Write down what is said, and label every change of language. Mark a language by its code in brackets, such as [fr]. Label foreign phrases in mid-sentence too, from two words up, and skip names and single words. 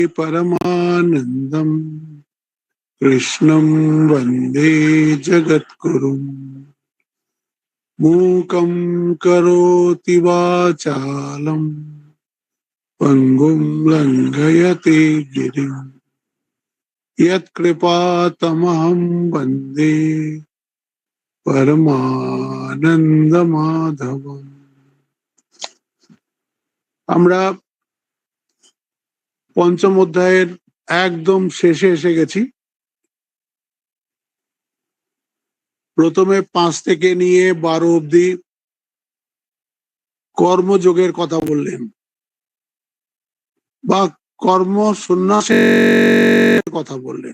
[sa] परमानन्दम् कृष्णं वन्दे जगद्गुरुम् मूकं करोति वाचालं पङ्गुं लङ्घयते गिरिं यत्कृपातमहं वन्दे परमानन्दमाधवम्। [bn] আমরা পঞ্চম অধ্যায়ের একদম শেষে এসে গেছি। প্রথমে 5 থেকে নিয়ে 12 অবধি কর্মযোগের কথা বললেন বা কর্ম সন্ন্যাসের কথা বললেন।